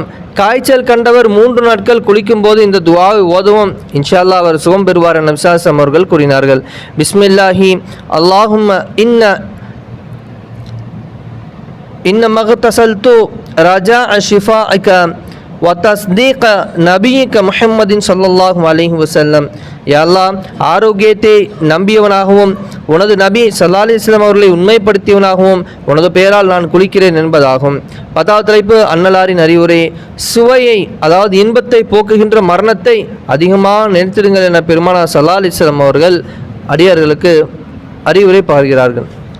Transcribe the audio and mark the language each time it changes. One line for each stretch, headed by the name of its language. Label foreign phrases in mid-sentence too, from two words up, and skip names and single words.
Tamil: காய்ச்சல் கண்டவர் 3 நாட்கள் குளிக்கும் போது இந்த துவாவை ஓதவும்
Arabic: إن شاء الله
Tamil: அவர் சுகம் பெறுவார் என நபி
Arabic: صلى الله عليه وسلم
Tamil: அவர்கள் கூறினார்கள்.
Arabic: بسم الله اللهم إني اغتسلت رجاء شفائك وتصديق نبيك محمد صلى الله عليه وسلم. يا الله,
Tamil: ஆரோக்கியத்தை நம்பியவனாகவும் உனது நபி
Arabic: صلى الله عليه وسلم
Tamil: அவர்களை உண்மைப்படுத்தியவனாகவும் உனது பெயரால் நான் குளிக்கிறேன் என்பதாகும். 10வது தலைப்பு அன்னலாரின் அறிவுரை. சுவையை, அதாவது இன்பத்தை போக்குகின்ற மரணத்தை அதிகமாக நினைத்திடுங்கள் என பெருமானார்
Arabic: صلى الله عليه وسلم
Tamil: அவர்கள் அடியார்களுக்கு அறிவுரை பகர்கிறார்கள்.